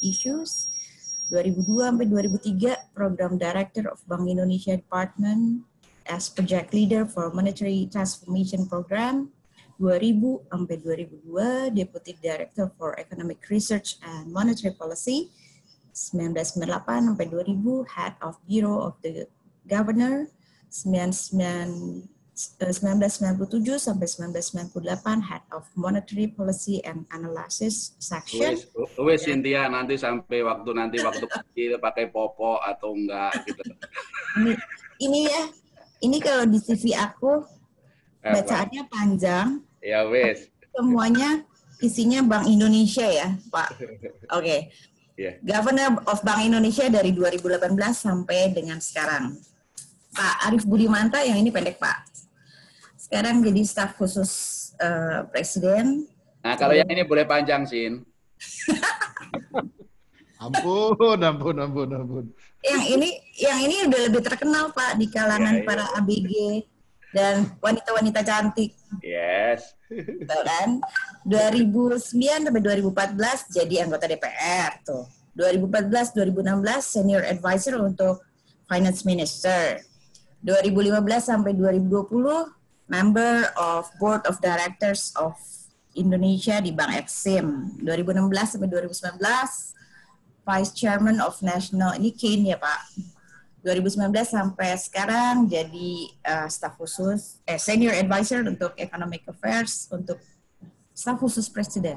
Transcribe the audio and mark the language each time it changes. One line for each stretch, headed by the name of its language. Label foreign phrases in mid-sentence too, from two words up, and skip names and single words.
English: Issues, 2002 sampai 2003 Program Director of Bank Indonesia Department as Project Leader for Monetary Transformation Program, 2000 sampai 2002 Deputy Director for Economic Research and Monetary Policy, 1998 sampai 2000 Head of Bureau of the Governor, 1997 sampai 1998 Head of Monetary Policy and Analysis Section.
Indonesian: Wes Cynthia, nanti sampai waktu kecil pakai popo atau enggak gitu. Ini kalau di CV aku bacaannya panjang. Ya wes. Semuanya isinya Bank Indonesia ya, Pak. Oke.
English: Yeah. Governor of
Indonesian: Bank Indonesia dari 2018 sampai dengan sekarang. Pak Arief Budimanta, yang ini pendek Pak. Sekarang jadi staf khusus Presiden. Nah kalau yang ini boleh panjang, Sin. Ampun. Yang ini udah lebih terkenal Pak di kalangan para ABG dan wanita-wanita cantik.
English: Yes.
Indonesian: Betul kan? 2009 sampai 2014 jadi anggota DPR tuh.
English: 2014-2016 senior advisor untuk Finance Minister. 2015 sampai 2020 member of Board of Directors of Indonesia di Bank Exim. 2016 sampai 2019 Vice Chairman of National,
Indonesian: ini Kane ya Pak. 2019 sampai sekarang jadi staf khusus,
English: senior advisor
Indonesian: untuk
English: Economic Affairs
Indonesian: untuk staf khusus Presiden.